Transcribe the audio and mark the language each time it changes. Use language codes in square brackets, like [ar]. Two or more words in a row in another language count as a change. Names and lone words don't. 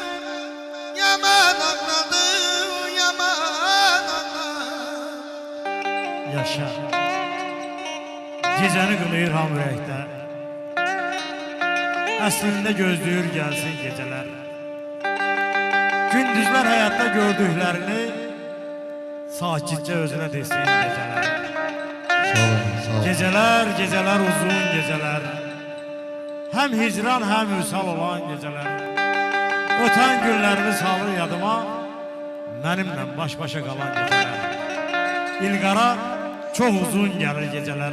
[az] Yaman anladım, yaman anladım. Yaşa. Gecəni qılıyır ham ürəkdə. Əslində gözləyir gəlsin gecələr. Gündüzlər həyatda gördüklərini sakitcə özünə desin gecələr. [tr] Geceler, geceler uzun geceler. Hem hicran hem üsal olan geceler. Öten günlerini [az] salır yadıma, [tr] benimle baş başa kalan geceler. İlqara çok uzun gelir geceler.